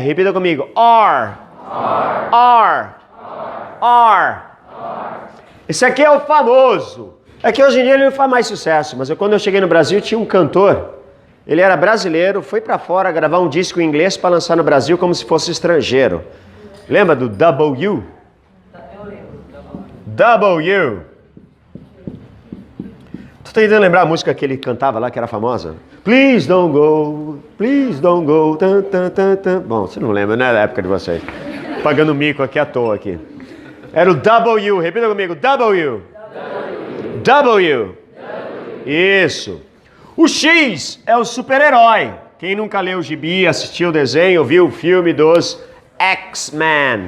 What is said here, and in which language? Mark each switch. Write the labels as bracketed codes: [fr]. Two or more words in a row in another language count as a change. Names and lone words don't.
[pt] Repita comigo. R. Esse aqui é o famoso. É que hoje em dia ele não faz mais sucesso, mas quando eu cheguei no Brasil tinha um cantor. Ele era brasileiro, foi para fora gravar um disco em inglês para lançar no Brasil como se fosse estrangeiro. Lembra do W? W. Tô tentando lembrar a música que ele cantava lá, que era famosa. [en] Please don't go, please don't go. Tan, tan, tan, tan. [pt] Bom, você não lembra, né, da época de vocês. Pagando mico aqui à toa aqui. Era o W, repita comigo, W. W. Isso. O X é o super-herói. Quem nunca leu o gibi, assistiu o desenho, viu o filme dos X-Men.